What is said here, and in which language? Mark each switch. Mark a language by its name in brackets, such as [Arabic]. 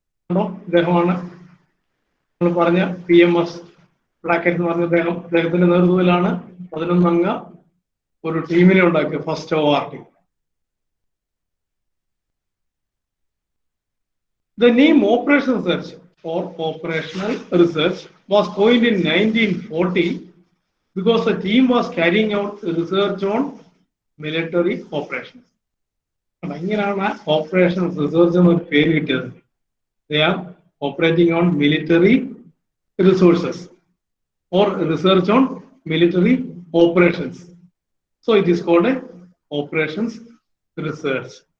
[Malayalam] ഇദ്ദേഹമാണ് നമ്മൾ പറഞ്ഞ PMS ബ്ലാക്കറ്റ് എന്ന് പറഞ്ഞ അദ്ദേഹത്തിന്റെ നേതൃത്വത്തിലാണ് 11 അംഗ ഒരു ടീമിനെ ഉണ്ടാക്കിയ first OR team. [English] The name Operation Search or Operational Research was coined in 1940 because the team was carrying out research on military operations. [Malayalam] ഇങ്ങനെയാണ് ഓപ്പറേഷൻ റിസർച്ച് എന്നൊരു പേര് കിട്ടിയത്. [English] They are operating on military resources or research on military operations. So it is called a operations research.